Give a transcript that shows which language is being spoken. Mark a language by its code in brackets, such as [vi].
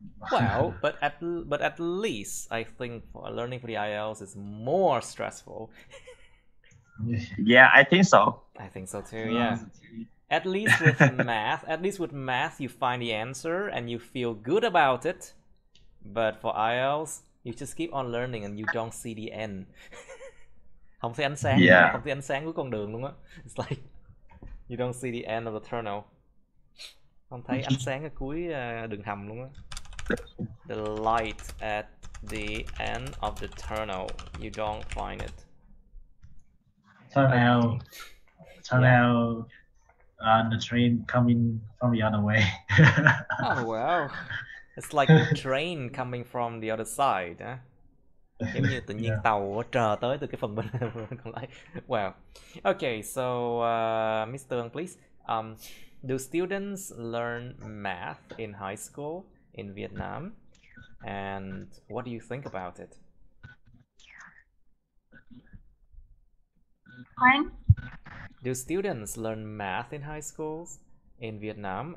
[en] Well, but at least I think learning for the IELTS is more stressful. Yeah, I think so. I think so too. Yeah. At least with math, you find the answer and you feel good about it. But for IELTS, you just keep on learning and you don't see the end. [vi] Không thấy ánh sáng, không thấy ánh sáng của con đường luôn á. [en] It's like you don't see the end of the tunnel. [vi] Không thấy ánh sáng ở cuối đường hầm luôn á. [en] The light at the end of the tunnel, you don't find it. Tunnel, the train coming from the other way. Oh wow, it's like the train coming from the other side. [vi] Giống như tự nhiên tàu chờ tới từ cái phần bên còn lại. [en] Wow. Okay, so Mr. Ung, please. Do students learn math in high school in Vietnam? And what do you think about it? Pardon? Do students learn math in high schools in Vietnam?